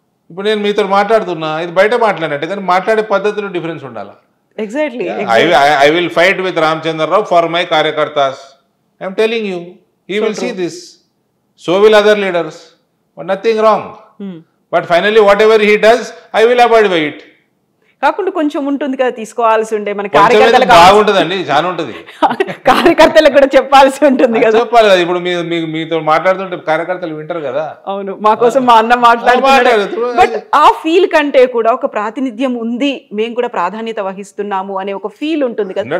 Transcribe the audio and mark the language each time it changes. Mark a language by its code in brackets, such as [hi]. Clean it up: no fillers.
[te] ఇప్పుడు నేను మీతో మాట్లాడుతున్నా, ఇది బయట మాట్లాడినట్టు, కానీ మాట్లాడే పద్ధతిలో డిఫరెన్స్ ఉండాలి. Exactly. [en] I will fight with Ramchandra Rao for my karyakartas. I am telling you, he will see this. So will other leaders. But nothing wrong. But finally, whatever he does, I will abide by it. [te] కాకుండా కొంచెం ఉంటుంది కదా, తీసుకోవాల్సి ఉండే మన బాగుంటుందండి, చాలా ఉంటుంది. కార్యకర్తలకు కూడా చెప్పాల్సి ఉంటుంది కదా. చెప్పాలి కదా. ఇప్పుడు మీతో మాట్లాడుతుంటే కార్యకర్తలు వింటారు కదా. అవును, మా కోసం మా అన్న మాట్లాడుతున్నారు. బట్ ఆ ఫీల్ కంటే కూడా ఒక ప్రాతినిధ్యం ఉంది, మేము కూడా ప్రాధాన్యత వహిస్తున్నాము అనే ఒక ఫీల్ ఉంటుంది కదా.